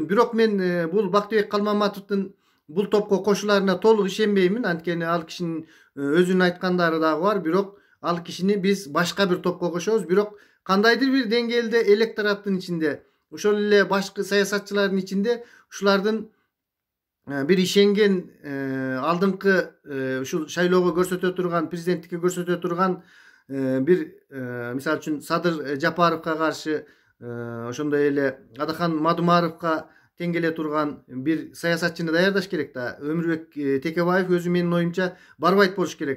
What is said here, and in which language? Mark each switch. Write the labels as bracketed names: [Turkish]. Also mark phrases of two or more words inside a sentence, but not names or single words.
[Kyrgyz] Бирок мен бул Бактыбек Калмаматовдун бул топко кошуларына толук ишенбеймин. Анткени ал кишинин өзүнүн айткандары дагы бар. Бирок ал кишини биз башка бир топко кошобуз. Бирок кандайдыр бир деңгээлде электораттын ичинде, ошол эле башкы саясатчылардын ичинде ушулардын bir işengen aldыңкы ушул шайлоого көрсөтө турган, президенттикке көрсөтө турган bir мисалы үчүн Садыр Жапаровго каршы ошондой эле Адахан Мадумаровго тең келе турган bir саясатчыны даярдаш керек да. Өмүрбек Текебаев өзү менин оюмча барбайт болуш керек.